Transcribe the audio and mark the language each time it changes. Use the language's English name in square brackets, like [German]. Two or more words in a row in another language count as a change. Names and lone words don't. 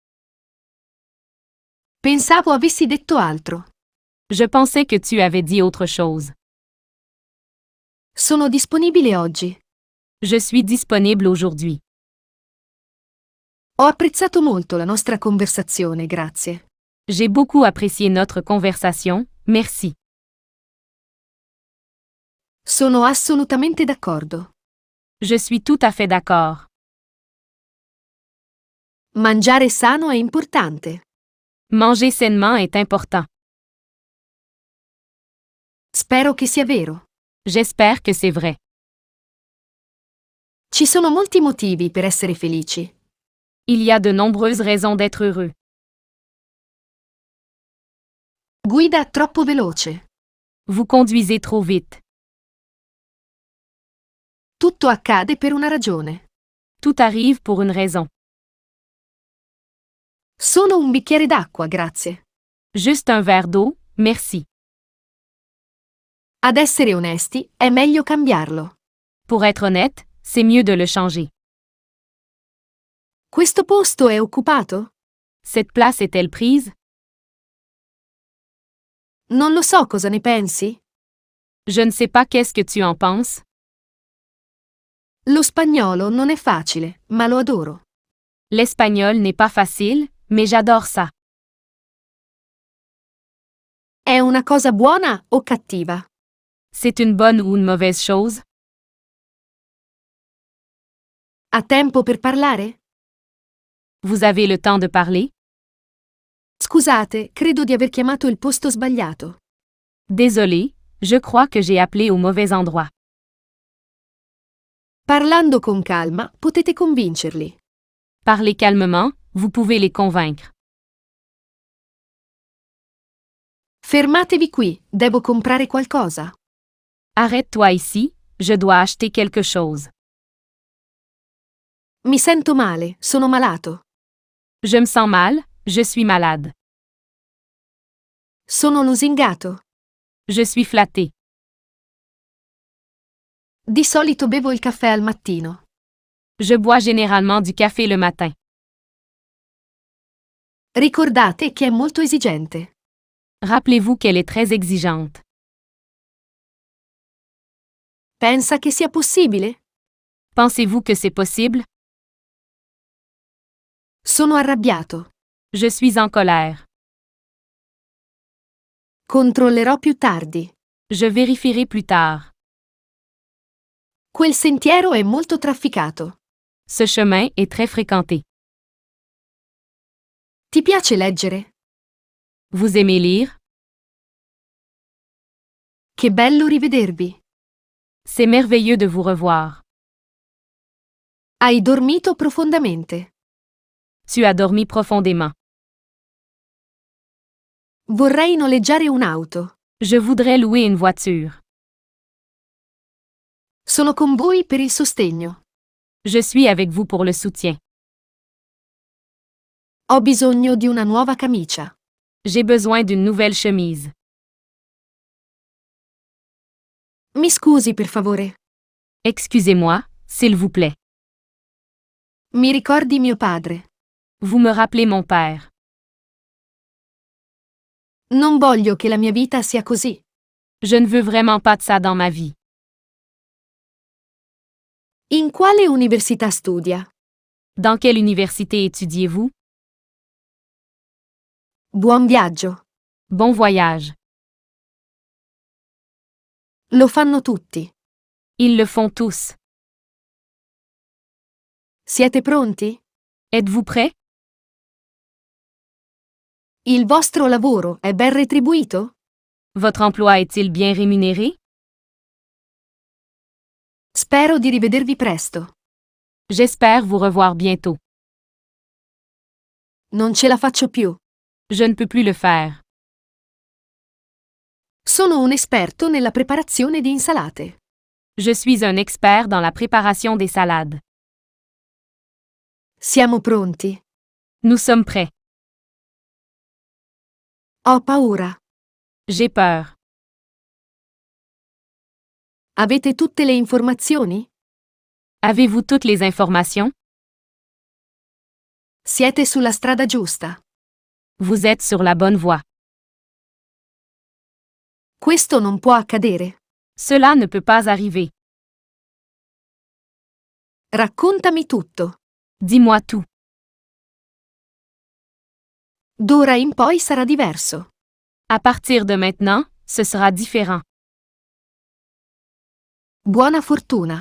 [Italian] Pensavo avessi detto altro. [French] Je pensais que tu avais dit autre chose. [Italian] Sono disponibile oggi. [French] Je suis disponible aujourd'hui. [Italian] Ho apprezzato molto la nostra conversazione, grazie. [French] J'ai beaucoup apprécié notre conversation, merci. [Italian] Sono assolutamente d'accordo. [French] Je suis tout à fait d'accord. [Italian] Mangiare sano è importante. [French] Manger sainement est important. [Italian] Spero che sia vero. [French] J'espère que c'est vrai. [Italian] Ci sono molti motivi per essere felici. [French] Il y a de nombreuses raisons d'être heureux. [Italian] Guida troppo veloce. [French] Vous conduisez trop vite. [Italian] Tutto accade per una ragione. [French] Tout arrive pour une raison. [Italian] Solo un bicchiere d'acqua, grazie. [French] Juste un verre d'eau, merci. [Italian] Ad essere onesti, è meglio cambiarlo. [French] Pour être honnête, c'est mieux de le changer. [Italian] Questo posto è occupato? [French] Cette place est-elle prise? [Italian] Non lo so cosa ne pensi. [French] Je ne sais pas qu'est-ce que tu en penses. [Italian] Lo spagnolo non è facile, ma lo adoro. [French] L'espagnol n'est pas facile, mais j'adore ça. [Italian] È una cosa buona o cattiva? [French] C'est une bonne ou une mauvaise chose? [Italian] Ha tempo per parlare? [French] Vous avez le temps de parler? [Italian] Scusate, credo di aver chiamato il posto sbagliato. [French] Désolé, je crois que j'ai appelé au mauvais endroit. [Italian] Parlando con calma, potete convincerli. [French] Parlez calmement, vous pouvez les convaincre. [Italian] Fermatevi qui, devo comprare qualcosa. [French] Arrête-toi ici, je dois acheter quelque chose. [Italian] Mi sento male, sono malato. [French] Je me sens mal, je suis malade. [Italian] Sono lusingato. [French] Je suis flatté. [Italian] Di solito bevo il caffè al mattino. [French] Je bois généralement du café le matin. [Italian] Ricordate che è molto esigente. [French] Rappelez-vous qu'elle est très exigeante. [Italian] Pensa che sia possibile? [French] Pensez-vous que c'est possible? [Italian] Sono arrabbiato. [French] Je suis en colère. [Italian] Controllerò più tardi. [French] Je vérifierai plus tard. [Italian] Quel sentiero è molto trafficato. [French] Ce chemin est très fréquenté. [Italian] Ti piace leggere? [French] Vous aimez lire? [Italian] Che bello rivedervi. [French] C'est merveilleux de vous revoir. [Italian] Hai dormito profondamente. [French] Tu as dormi profondément. [Italian] Vorrei noleggiare un'auto. [French] Je voudrais louer une voiture. [Italian] Sono con voi per il sostegno. [French] Je suis avec vous pour le soutien. [Italian] Ho bisogno di una nuova camicia. [French] J'ai besoin d'une nouvelle chemise. [Italian] Mi scusi, per favore. [French] Excusez-moi, s'il vous plaît. [Italian] Mi ricordi mio padre? [French] Vous me rappelez mon père. [Italian] Non voglio che la mia vita sia così. [French] Je ne veux vraiment pas de ça dans ma vie. [Italian] In quale università studia? [French] Dans quelle université étudiez-vous? [Italian] Buon viaggio. [French] Bon voyage. [Italian] Lo fanno tutti. [French] Ils le font tous. [Italian] Siete pronti? [French] Êtes-vous prêts? [Italian] Il vostro lavoro è ben retribuito? [French] Votre emploi est-il bien rémunéré? [Italian] Spero di rivedervi presto. [French] J'espère vous revoir bientôt. [Italian] Non ce la faccio più. [French] Je ne peux plus le faire. [Italian] Sono un esperto nella preparazione di insalate. [French] Je suis un expert dans la préparation des salades. [Italian] Siamo pronti. [French] Nous sommes prêts. [Italian] Ho paura. [French] J'ai peur. [Italian] Avete tutte le informazioni? [French] Avez-vous toutes les informations? [Italian] Siete sulla strada giusta. [French] Vous êtes sur la bonne voie. [Italian] Questo non può accadere. [French] Cela ne peut pas arriver. [Italian] Raccontami tutto. [French] Dis-moi tout. [Italian] D'ora in poi sarà diverso. [French] À partir de maintenant, ce sera différent. [Italian] Buona fortuna.